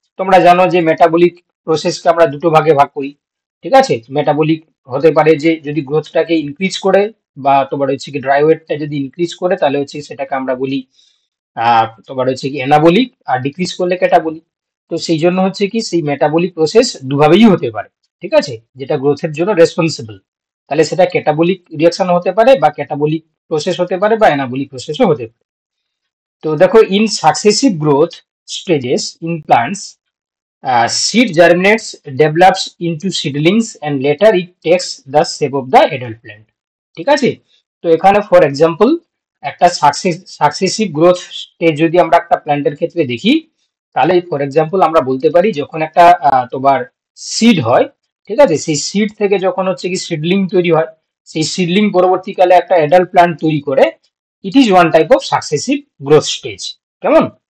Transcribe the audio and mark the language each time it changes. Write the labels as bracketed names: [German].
[Bangla] তোমরা জানো যে মেটাবলিক প্রসেসকে আমরা দুটো ভাগে ভাগ করি। ঠিক আছে, মেটাবলিক হতে পারে যে যদি গ্রোথটাকে ইনক্রিজ করে, বা তোমার হচ্ছে কি ড্রাই ওয়েটটা যদি ইনক্রিজ করে তাহলে হচ্ছে সেটাকে আমরা বলি তোমার হচ্ছে কি অ্যানাবলিক, আর ডিক্রিজ করলে ক্যাটাবলিক। তো সেই জন্য হচ্ছে কি সেই মেটাবলিক প্রসেস দুভাবেই হতে পারে। ঠিক আছে, যেটা গ্রোথের জন্য রেসপন্সিবল, তাহলে সেটা ক্যাটাবলিক রিয়াকশন হতে পারে, বা ক্যাটাবলিক প্রসেস হতে পারে, বা অ্যানাবলিক প্রসেসও হতে পারে। তো দেখো, [English] In successive growth stages in plants, seed germinates, develops into seedlings, and later it takes the shape of the adult plant. [Bangla] ঠিক আছে, তো এখানে ফর এক্সাম্পল একটা সাকসেসিভ গ্রোথ স্টেজ যদি আমরা একটা প্ল্যান্টের ক্ষেত্রে দেখি, তাহলে ফর এক্সাম্পল আমরা বলতে পারি যখন একটা তোমার সিড হয়, ঠিক আছে, সেই সিড থেকে যখন হচ্ছে কি সিডলিং তৈরি হয়, সেই সিডলিং পরবর্তীকালে একটা অ্যাডাল্ট প্ল্যান্ট তৈরি করে, [English] It is one type of successive growth stage. [Bangla] কেমন?